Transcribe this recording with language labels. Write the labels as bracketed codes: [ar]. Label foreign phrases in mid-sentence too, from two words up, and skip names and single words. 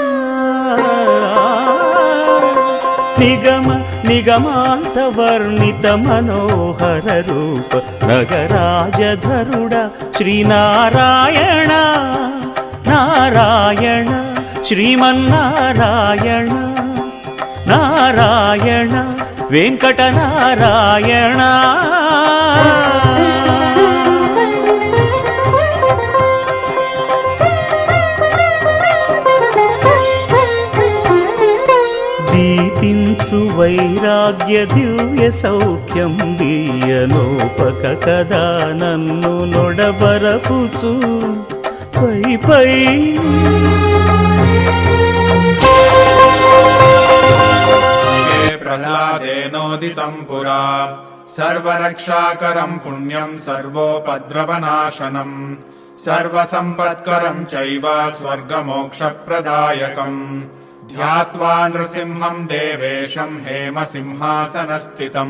[te] నిగమాంతవర్ణితమనోహరరూప నగరాజధరుడా శ్రీనారాయణ నారాయణ శ్రీమన్నారాయణ नारायण वेंकटनारायण దీపించు వైరాగ్య దివ్య సౌఖ్యం దీయనోపక కదా నన్ను నొడబరపుచు పై పై [sa] प्रह्लादेनोदितं पुरा सर्वरक्षाकरं पुण्यं सर्वोपद्रवनाशनं सर्वसम्पत्करं चैव स्वर्गमोक्षप्रदायकं ध्यात्वा नृसिंहं देवेशं हेमसिंहासनस्थितं